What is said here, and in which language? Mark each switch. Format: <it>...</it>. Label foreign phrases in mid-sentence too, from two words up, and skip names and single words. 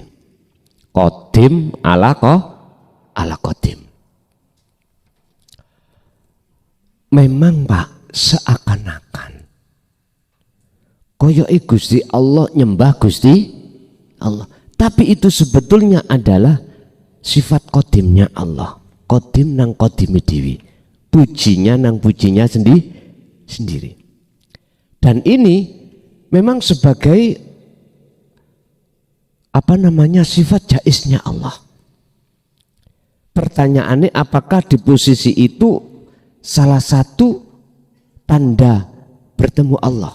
<ar>Qadim ala qadim.</ar> <id>Memang Pak seakan-akan koyoke Gusti Allah nyembah Gusti Allah. Tapi itu sebetulnya adalah sifat qadimnya Allah. Qadim nang qadimi dewi. Pujinya nang pujinya sendiri. Dan ini memang sebagai sifat jaiznya Allah. Pertanyaannya apakah di posisi itu salah satu tanda bertemu Allah?</id>